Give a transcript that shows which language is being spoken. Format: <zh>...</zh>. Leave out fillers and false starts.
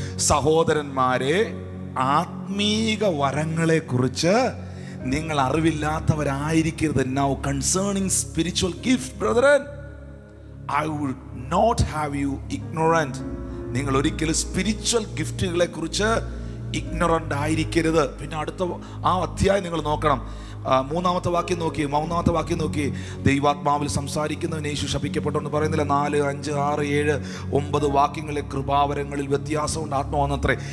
<ml>സഹോദരന്മാരെ, ആത്മീക വരങ്ങളെ കുറിച്ച് നിങ്ങൾ അറിവില്ലാത്തവരായിരിക്കരുത്.</ml> <en>Now concerning spiritual gift, brethren, I would not have you ignorant.</en> <ml>നിങ്ങൾ ഒരിക്കലും സ്പിരിച്വൽ ഗിഫ്റ്റുകളെ കുറിച്ച് ഇഗ്നോറൻ്റ് ആയിരിക്കരുത്. പിന്നെ അടുത്ത ആ അധ്യായം നിങ്ങൾ നോക്കണം. 3-ാമത്തെ വാക്യം നോക്കി, 3-ാമത്തെ വാക്യം നോക്കി. ദൈവാത്മാവിൽ സംസാരിക്കുന്നവൻ യേശു ശപിക്കപ്പെട്ടെന്ന് പറയുന്നില്ല. 4, 5, 6, 7, 9 വാക്യങ്ങളിലെ കൃപാവരങ്ങളിൽ വ്യത്യാസമുണ്ട്. ആത്മാവെന്നത്രേ.</ml>